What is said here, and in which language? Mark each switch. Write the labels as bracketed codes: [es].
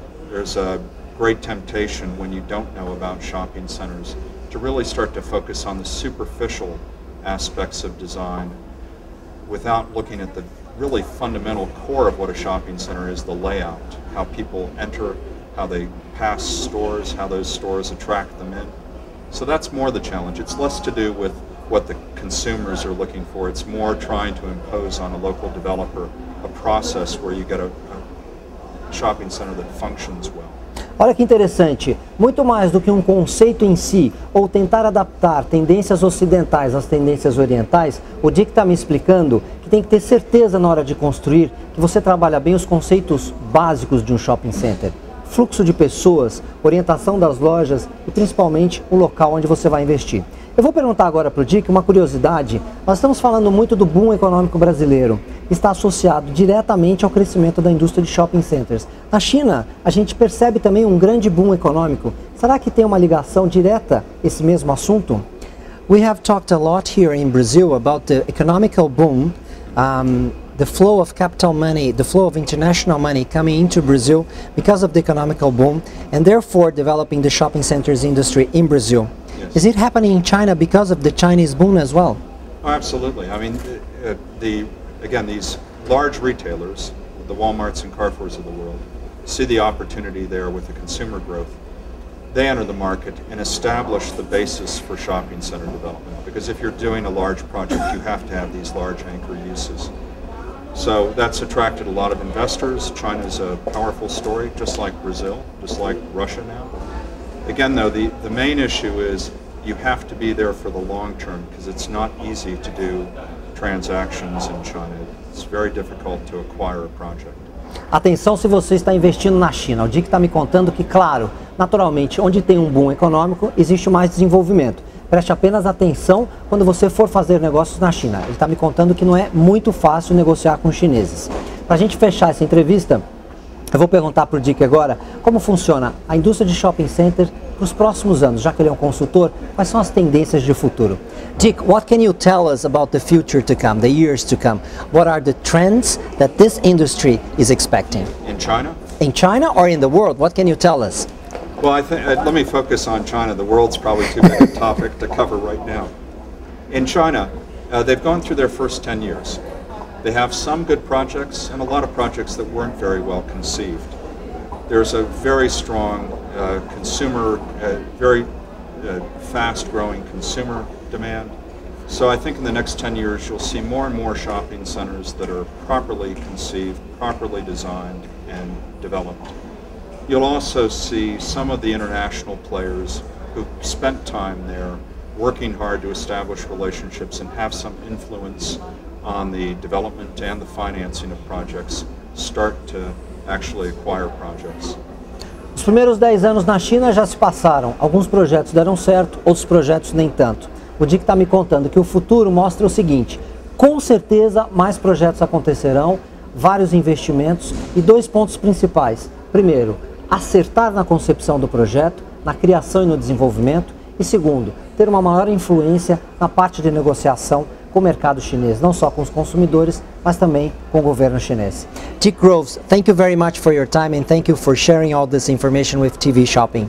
[en] There's a great temptation when you don't know about shopping centers to really start to focus on the superficial aspects of design without looking at the really fundamental core of what a shopping center is, the layout, how people enter, how they pass stores, how those stores attract them in. So that's more the challenge. It's less to do with what the consumers are looking for. It's more trying to impose on a local developer a process where you get a shopping center that functions well. [pt] Olha que interessante, muito mais do que um conceito em si ou tentar adaptar tendências ocidentais às tendências orientais, o Dick está me explicando que tem que ter certeza na hora de construir que você trabalha bem os conceitos básicos de um shopping center. Fluxo de pessoas, orientação das lojas e principalmente o local onde você vai investir. Eu vou perguntar agora para o Dick uma curiosidade. Nós estamos falando muito do boom econômico brasileiro. Está associado diretamente ao crescimento da indústria de shopping centers. Na China, a gente percebe também um grande boom econômico. Será que tem uma ligação direta esse mesmo assunto? [en] We have talked a lot here in Brazil about the economical boom, the flow of capital money, the flow of international money coming into Brazil because of the economical boom, and therefore developing the shopping centers industry in Brazil. Yes. Is it happening in China because of the Chinese boom as well? Oh, absolutely. I mean, again, these large retailers, the Walmarts and Carrefours of the world, see the opportunity there with the consumer growth. They enter the market and establish the basis for shopping center development. Because if you're doing a large project, you have to have these large anchor uses. So that's attracted a lot of investors. China's a powerful story, just like Brazil, just like Russia now. Again, though, the main issue is you have to be there for the long term because it's not easy to do transactions in China. It's very difficult to acquire a project. [pt] Atenção se você está investindo na China. O Dick está me contando que, claro, naturalmente, onde tem um boom econômico, existe mais desenvolvimento. Preste apenas atenção quando você for fazer negócios na China. Ele está me contando que não é muito fácil negociar com os chineses. Para a gente fechar essa entrevista, eu vou perguntar para o Dick agora como funciona a indústria de shopping center para os próximos anos, já que ele é um consultor, quais são as tendências de futuro? [en] Dick, what can you tell us about the future to come, the years to come? What are the trends that this industry is expecting? In China? In China or in the world? What can you tell us? Well, I think let me focus on China. The world's probably too big a topic to cover right now. In China, they've gone through their first 10 years. They have some good projects and a lot of projects that weren't very well conceived. There's a very strong consumer, very fast-growing consumer demand. So I think in the next 10 years you'll see more and more shopping centers that are properly conceived, properly designed and developed. You'll also see some of the international players who spent time there working hard to establish relationships and have some influence on the development and the financing of projects start to actually acquire projects. [pt] Os primeiros 10 anos na China já se passaram. Alguns projetos deram certo, outros projetos nem tanto. O Dick está me contando que o futuro mostra o seguinte: com certeza mais projetos acontecerão, vários investimentos e 2 pontos principais. Primeiro, acertar na concepção do projeto, na criação e no desenvolvimento. E segundo, ter uma maior influência na parte de negociação com o mercado chinês, não só com os consumidores, mas também com o governo chinês. [en] Dick Groves, thank you very much for your time and thank you for sharing all this information with TV Shopping.